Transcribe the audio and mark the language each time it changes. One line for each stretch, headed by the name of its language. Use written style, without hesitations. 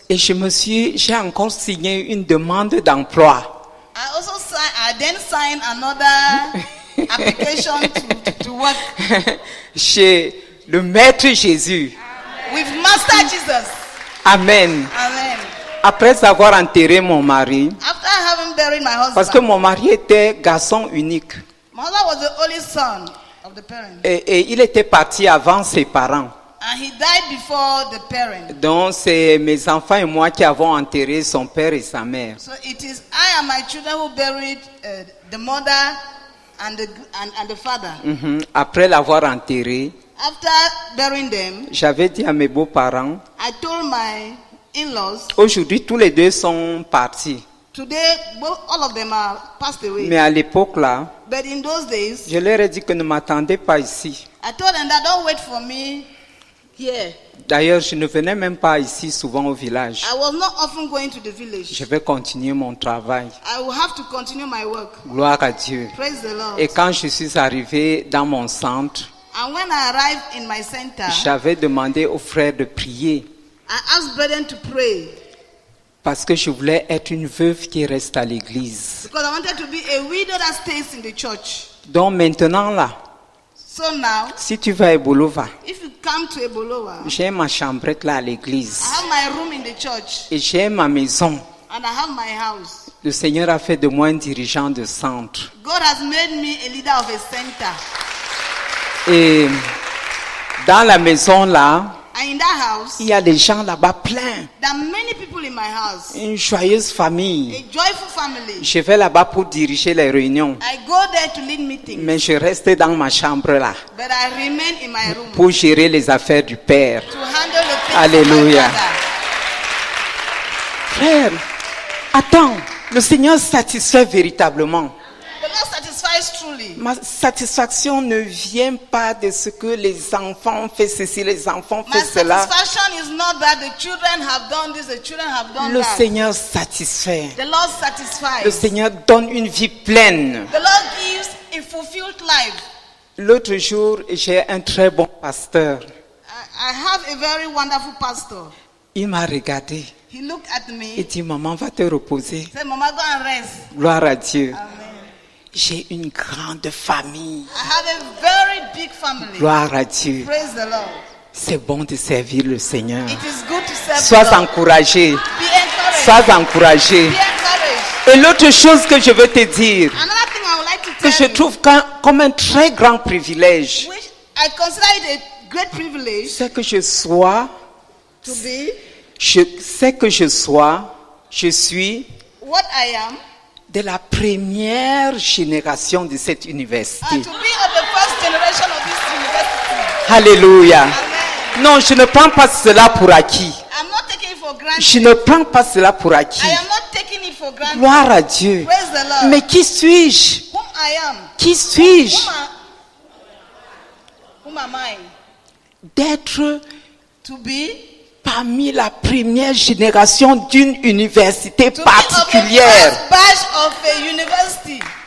French: Et j'ai encore signé une demande d'emploi.
English: I then signed another application to work
French: Chez le Maître Jésus.
English: with Master Jesus. Amen. Amen.
French: Après avoir enterré mon mari,
English: After having buried my husband,
French: parce que mon mari était garçon unique.
English: my husband was the only son of the parent,
French: Et il était parti avant ses parents.
English: and he died before the parent.
French: Donc c'est mes enfants et moi qui avons enterré son père et sa mère.
English: So it is I and my children who buried the mother and the father.
French: Après l'avoir enterré,
English: After burying them,
French: j'avais dit à mes beaux-parents,
English: I told my in-laws,
French: aujourd'hui tous les deux sont partis.
English: today all of them are passed away.
French: Mais à l'époque là,
English: But in those days,
French: je leur ai dit que ne m'attendez pas ici.
English: I told them that don't wait for me here.
French: D'ailleurs, je ne venais même pas ici souvent au village.
English: I was not often going to the village.
French: Je vais continuer mon travail.
English: I will have to continue my work.
French: Gloire à Dieu.
English: Praise the Lord.
French: Et quand je suis arrivé dans mon centre,
English: And when I arrived in my center,
French: j'avais demandé aux frères de prier
English: I asked brethren to pray
French: parce que je voulais être une veuve qui reste à l'église.
English: because I wanted to be a widow that stays in the church.
French: Donc maintenant là,
English: So now,
French: si tu vas à Bolova,
English: if you come to Ebolowa,
French: j'ai ma chambrette là à l'église
English: I have my room in the church
French: et j'ai ma maison.
English: and I have my house.
French: Le Seigneur a fait de moi un dirigeant de centre.
English: God has made me a leader of a center.
French: Et dans la maison là,
English: And in that house,
French: il y a des gens là-bas pleins.
English: there are many people in my house.
French: Une joyeuse famille.
English: A joyful family.
French: Je vais là-bas pour diriger les réunions.
English: I go there to lead meetings,
French: Mais je restais dans ma chambre là
English: but I remain in my room
French: pour gérer les affaires du Père.
English: to handle the things
French: Alléluia.
English: of my Father.
French: Frère, attends, le Seigneur satisfait véritablement.
English: The Lord satisfies truly.
French: Ma satisfaction ne vient pas de ce que les enfants font ceci, les enfants
English: My
French: font cela.
English: satisfaction is not that the children have done this, the children have done
French: Le
English: that.
French: Seigneur satisfait.
English: The Lord
French: Le
English: satisfies.
French: Seigneur donne une vie pleine.
English: The Lord gives a fulfilled life.
French: L'autre jour, j'ai un très bon pasteur.
English: I have a very wonderful pastor.
French: Il m'a regardé.
English: He looked at
French: Il
English: me,
French: dit, maman, va te reposer.
English: said, Mama, go and rest.
French: Gloire à Dieu. Amen. J'ai une grande famille.
English: I have a very big family.
French: Gloire à Dieu.
English: Praise the Lord.
French: C'est bon de servir le Seigneur.
English: It is good to serve
French: Sois
English: the Lord.
French: encouragé.
English: Be encouraged.
French: Sois encouragé.
English: Be encouraged.
French: Et l'autre chose que je veux te dire,
English: Another thing I would like to
French: que
English: tell
French: je
English: you,
French: trouve comme un très grand privilège,
English: which I consider it a great privilege
French: c'est que je sois,
English: to be
French: je suis
English: what I am,
French: de la première génération de cette université.
English: and to be of the first generation of this university.
French: Alléluia. Amen. Non, je ne prends pas cela pour acquis.
English: I'm not taking it for granted.
French: Je ne prends pas cela pour acquis.
English: I am not taking it for granted.
French: Gloire à Dieu.
English: Praise the Lord.
French: Mais qui suis-je?
English: Whom I am.
French: Qui suis-je?
English: Whom am I?
French: D'être
English: To be
French: parmi la première génération d'une université
English: to
French: particulière.
English: be of the first batch of a university.